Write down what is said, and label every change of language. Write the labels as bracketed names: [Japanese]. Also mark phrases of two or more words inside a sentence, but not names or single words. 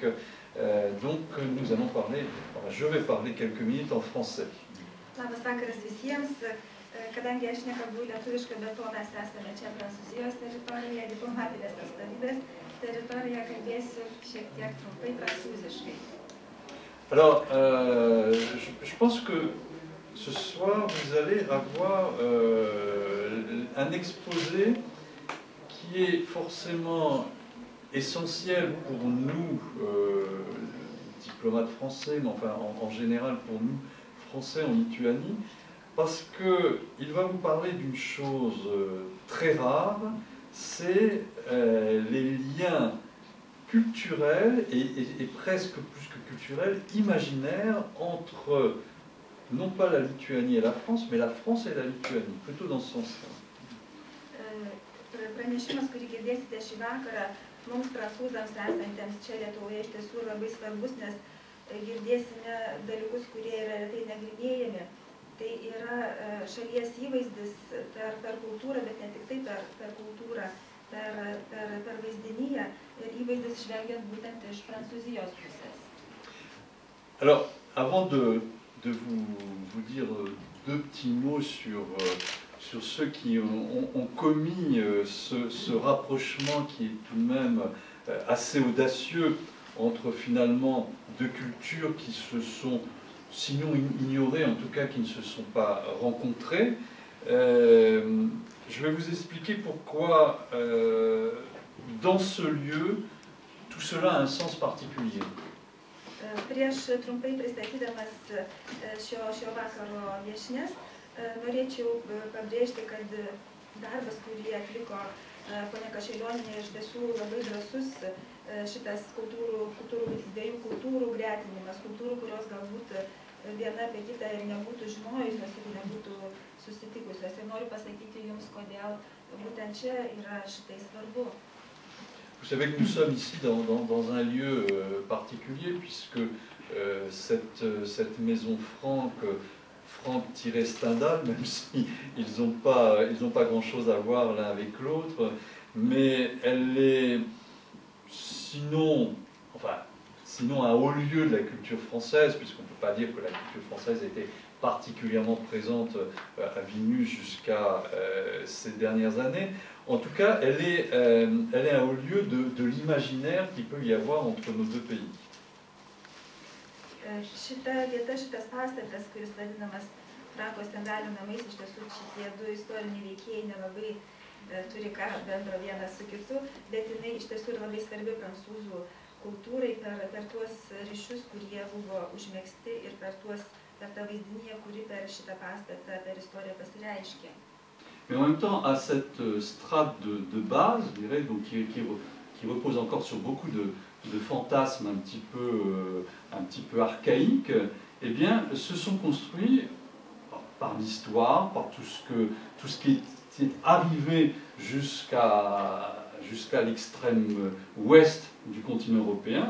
[French] Donc nous allons parler, enfin, je vais parler quelques minutes en français. [Lithuanian] Labas vakaras visiems. Kadangi aš nekalbu lietuviškai, bet to mes esame čia Prancūzijos teritorijoje, diplomatinės atstovybės teritorijoje, kalbėsiu šiek tiek trumpai prancūziškai. [French] Alors, je pense que ce soir, vous allez avoir un exposé qui est forcément essentiel pour nous, diplomates français, mais enfin en général pour nous, Français en Lituanie, parce qu'il va vous parler d'une chose très rare, c'est les liens culturels et presque plus que culturels, imaginaires entre non pas la Lituanie et la France, mais la France et la Lituanie, plutôt dans ce sens-là. [Lithuanian] Pranešimas, kurį girdėsite šį vakarą, mums prancūzams esantiems čia Lietuvoje iš tiesų labai svarbus, nes girdėsime dalykus, kurie yra retai nagrinėjami. Tai yra šalies įvaizdis per kultūrą, bet ne tik tai per kultūrą, per vaizdinyje ir įvaizdis žvelgiant būtent iš Prancūzijos pusės. [French] Alors, avant de vous dire deux petits mots sur ceux qui ont commis ce rapprochement qui est tout de même assez audacieux entre finalement deux cultures qui se sont, sinon ignorées, en tout cas qui ne se sont pas rencontrées, je vais vous expliquer pourquoi dans ce lieu, tout cela a un sens particulier. [Lithuanian] Prieš trumpai pristatydamas šio vakaro viešnias, norėčiau pabrėžti, kad darbas, kurį atliko ponia Kašėlionienė, iš tiesų labai drąsus šitas dviejų kultūrų gretinimas, kultūrų, kurios galbūt viena apie kitą ir nebūtų žinojusios ir nebūtų susitikusios. Ir noriu pasakyti jums, kodėl būtent čia yra šitai svarbu. [French] Vous savez que nous sommes ici dans un lieu particulier, puisque cette maison Franck-Stendhal, même s'ils n'ont pas grand-chose à voir l'un avec l'autre, mais elle est sinon un haut lieu de la culture française, puisqu'on ne peut pas dire que la culture française a été particulièrement présente à Vilnius jusqu'à ces dernières années. En tout cas, elle est un haut lieu de l'imaginaire qu'il peut y avoir entre nos deux pays. [Lithuanian] Šita vieta, šitas pastatas, kuris vadinamas Franko Stendhalio namais, iš tiesų šitie du istoriniai veikėjai nelabai turi ką bendro vienas su kitu, bet jinai iš tiesų yra labai svarbi prancūzų kultūrai per tuos ryšius, kurie buvo užmegzti ir per tą vaizdinyje, kuri per šitą pastatą, per istoriją pasireiškė. [French] Mais en même temps, à cette strate de base, je dirais, donc, qui repose encore sur beaucoup de fantasmes un petit peu archaïques, eh bien, se sont construits par l'histoire, par tout ce qui est arrivé jusqu'à l'extrême ouest du continent européen.